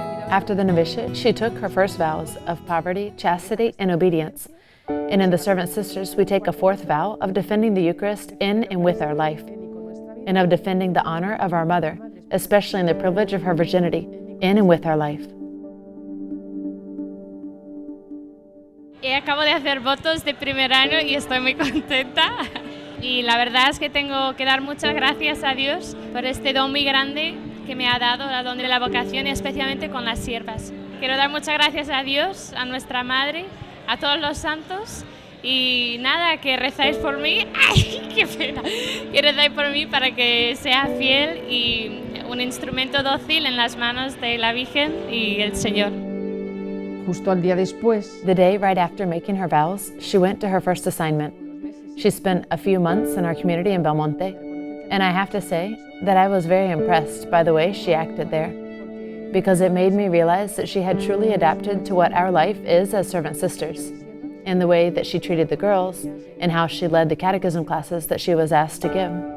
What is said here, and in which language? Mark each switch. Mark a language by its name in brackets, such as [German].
[English] After the novitiate, she took her first vows of poverty, chastity, and obedience. And in the Servant Sisters, we take a fourth vow of defending the Eucharist in and with our life, and of defending the honor of our mother, especially in the privilege of her virginity, in and with our life. [Spanish] Acabo de hacer votos de primer año y estoy muy contenta. Y la verdad es que tengo que dar muchas gracias a Dios por este don muy grande que me ha dado, el don de la vocación, y especialmente con las siervas. Quiero dar muchas gracias a Dios, a nuestra Madre, a todos los santos, y nada, que rezáis por mí. ¡Ay, qué pena! Que rezáis por mí para que sea fiel y un instrumento dócil en las manos de la Virgen y el Señor. Justo al día después, [English] the day right after making her vows, she went to her first assignment. She spent a few months in our community in Belmonte, and I have to say that I was very impressed by the way she acted there, because it made me realize that she had truly adapted to what our life is as servant sisters, in the way that she treated the girls and how she led the catechism classes that she was asked to give.